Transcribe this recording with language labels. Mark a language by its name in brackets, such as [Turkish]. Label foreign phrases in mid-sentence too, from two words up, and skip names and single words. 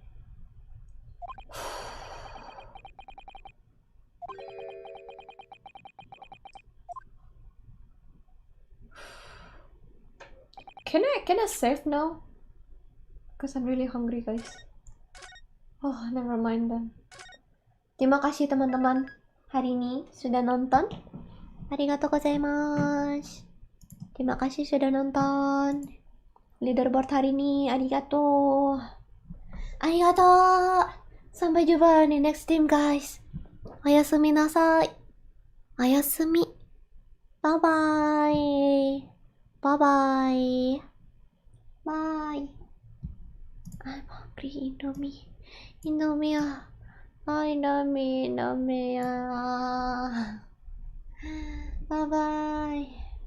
[English] Can I save now? Because I'm really hungry, guys. Oh, never mind then. [Indonesian] Terima kasih teman-teman hari ini sudah nonton. [Japanese] ありがとうございます. [Indonesian] Terima kasih sudah nonton. Leaderboard hari ini, [Japanese] ありがとう。ありがとう. [Indonesian] Sampai jumpa di [English] next team, guys. [Japanese] おやすみなさい. Oyasumi. [English] Bye bye. Bye bye. Bye. I'm hungry. Indomie. Indomie. Indomie. Bye bye.